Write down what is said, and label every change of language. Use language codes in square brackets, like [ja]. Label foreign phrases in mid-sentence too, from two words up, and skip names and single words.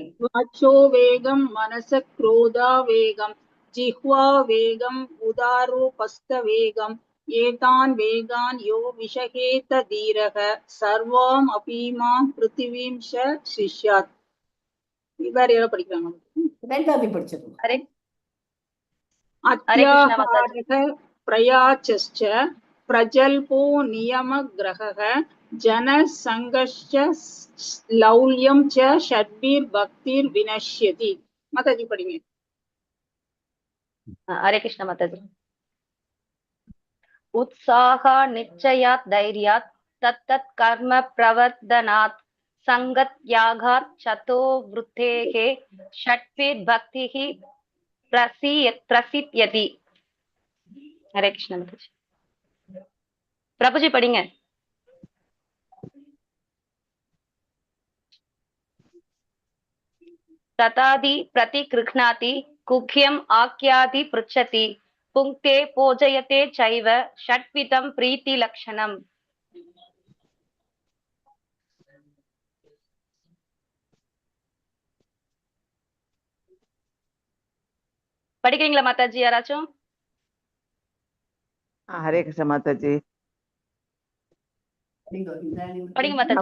[sa] वाचो वेगं मनसः क्रोध वेगं जिह्वा वेगम् उदरोपस्थ वेगम् एतान् वेगान् यो विषहेत धीरः सर्वाम् अपीमां पृथिवीं शिष्यात्. [ta] வேற யாரோ படிக்கிறாங்க. ரெண்டாவது படிச்சிருக்கோம். [sa] अत्याहारः प्रयासश्च प्रजल्पो नियमग्रहः जनसङ्गश्च लौल्यं च षड्भिर्भक्तिर्विनश्यति. [ta] माताजी படிங்க. [hi] हरे कृष्ण माताजी. [sa] उत्साहा निश्चयात् धैर्यात् तत्तत् कर्म प्रवर्धनात् संगत यागात् चतो वृत्तेः षट्भिर्भक्तिः प्रसिद्ध्यति. [hi] हरे कृष्ण माताजी. प्रभु जी படிங்க. [sa] तथादि प्रतिगृह्णाति कुख्यम् आख्याति पृच्छति पुङ्क्ते पूजयते चैव षट्विधं प्रीतिलक्षणम्. [ta] படிக்கிறீங்களா மாதாஜி யாராச்சும்? [hi] हरे कृष्ण माताजी. [ta] படிங்க மாதாஜி.